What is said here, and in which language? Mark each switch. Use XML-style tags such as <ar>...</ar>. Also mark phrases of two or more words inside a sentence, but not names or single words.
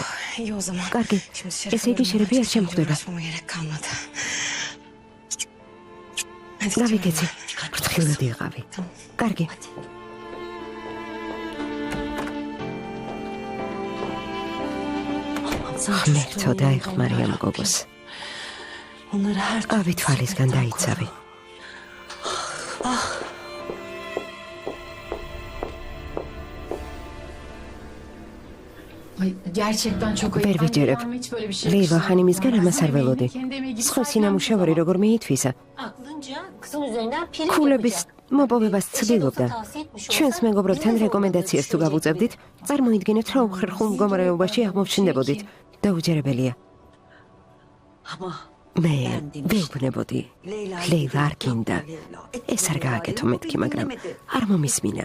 <ka>კარგი, ესე იგი შერეფი არ შემხვდება. გავიქეცი, ფრთხილად იყავი. კარგი. ღმერთო დაეხმარია მგოგოს. ავი თვალისგან დაიცავი.</ka> <tr>Gerçekten çok ayıp.</tr> <ka>ვერ ვიჯერებ.</ka> <tr>Ben hiç böyle bir şey</tr> <ka>ლეილა ხანიმისგან ამას არ ველოდი.</ka> <tr>Kendime</tr> <ka>სხვა სინამუშევარი როგორ მიითვისა.</ka> <tr>Aklınca kızın üzerinden prim</tr> <ka>ქულების</ka> <tr>yapacak.</tr> <ka>მოპოვებას ცდილობდა. ჩვენს მეგობრებთან რეკომენდაციას თუ გავუწევდით, წარმოიდგინეთ, რა უხერხულ მდგომარეობაში აღმოჩნდებოდით. დაუჯერებელია. მე ვეუბნებოდი. ლეილა არ გინდა. ეს არ გააკეთო მეთქი, მაგრამ არ მომისმინა.</ka>